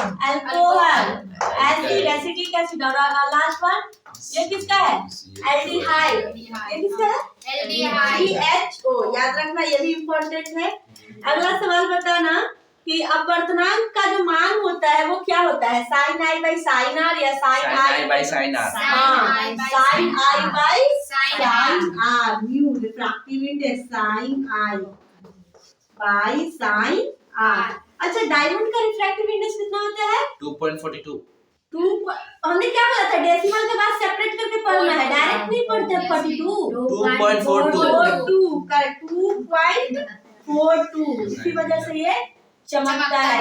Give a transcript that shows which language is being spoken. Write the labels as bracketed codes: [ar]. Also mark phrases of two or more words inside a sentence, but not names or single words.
[en] alcohol, acid, acetic acid, [hi] और [en] last one [hi] ये किसका है? एल्डिहाइड। ये किसका है? CHO। याद रखना, ये भी इम्पोर्टेंट है। अगला सवाल बताना कि अपवर्तनांक का जो मान होता है वो क्या होता है? [en] sin I by sin R या sin I by sin R? sin I by sin R। mu refractive index sin I by sin R। [hi] अच्छा, डायमंड का [en] refractive index [hi] कितना होता है? 2.42। हमने क्या बोला था? डेसिमल के बाद सेपरेट करके पढ़ना है, डायरेक्ट नहीं पढ़ते। 2.42 करेक्ट, 2.42। इसी वजह से ये चमकता है।